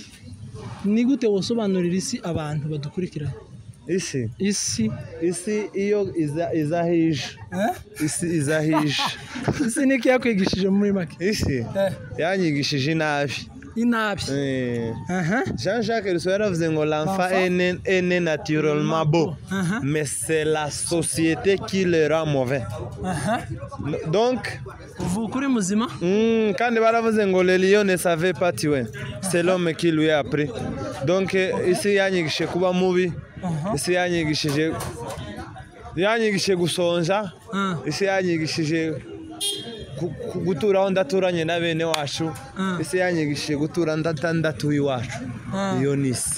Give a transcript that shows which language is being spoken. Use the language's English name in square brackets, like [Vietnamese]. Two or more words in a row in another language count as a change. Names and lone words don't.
[Kinyarwanda] ni gute wosobanurira isi abantu badukurikirana isi iyo izahije isi izahije isi niki yakwigishije muri make isi yanyigishije inabi inabi. [French] Jean-Jacques Rousseau [Kinyarwanda] yaravuze ngo [French] l'enfant est né naturellement beau, mais c'est la société qui le rend mauvais. [Kinyarwanda] Donc uvuka uri muzima kandi baravuze ngo [French] le lion ne savait pas tuer, c'est l'homme qui lui a appris. [Kinyarwanda] Donc isi yanyigishije kuba mubi, isi yanyigishije gusonja, isi yanyigishije gutura ndaturanye na bene wacu, isi yanyigishije gutura ndatuye iwacu. Iyo nisi